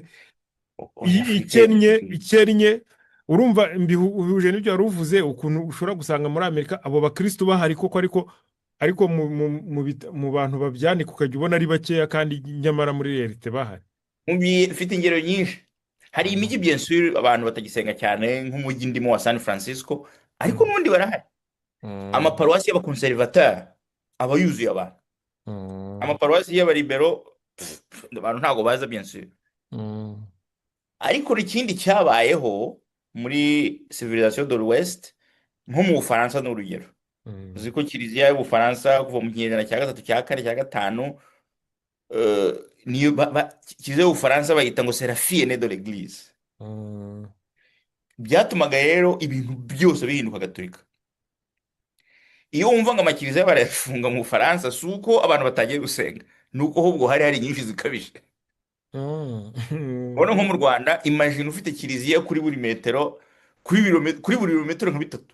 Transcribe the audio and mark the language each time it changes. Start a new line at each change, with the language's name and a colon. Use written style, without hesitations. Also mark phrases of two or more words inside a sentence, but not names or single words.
Kinyarwanda: Oya, Afurika ikennye urumva bihuje n'ibyo wari uvuze ukuntu ushobora gusanga muri Amerika abo bakristo bahari koko ariko mu bantu babyandika ukajya ubona ari bakeya kandi nyamara muri realite bahari mfite ingero nyinshi. Hari imijyi
French: bien sûr
Kinyarwanda: abantu batagisenga cyane, nk'umujyi ndimo wa San Francisco, ariko mm, n'ubundi barahari. mm, Amaparuwasi y'abakonservateri aba yuzuye abantu. mm, Amaparuwasi y'abaribero abantu ntabwo baza
French: bien sûr. mm,
Kinyarwanda: Ariko ikindi cyabayeho muri
French: civilisation de l'Ouest
Kinyarwanda: nko mu Bufaransa ni urugero. mm, Uzi ko kiliziya y'Ubufaransa kuva mu kinyejana cya gatatu cya kane cya gatanu, eh, niyo kiliziya y'Ubufaransa bayita ngo
French: c'est la fille aînée de l'église. mm,
Kinyarwanda: Byatumaga rero ibintu byose bihinduka gatolika. Iyo wumva ngo amakiliziya barayafunga mu Bufaransa, si uko abantu batagiye gusenga, ni uko ahubwo hari nyinshi zikabije. mm, Urabona nko mu Rwanda, imagine ufite kiliziya kuri buri metero, kuri buri birometero nka bitatu,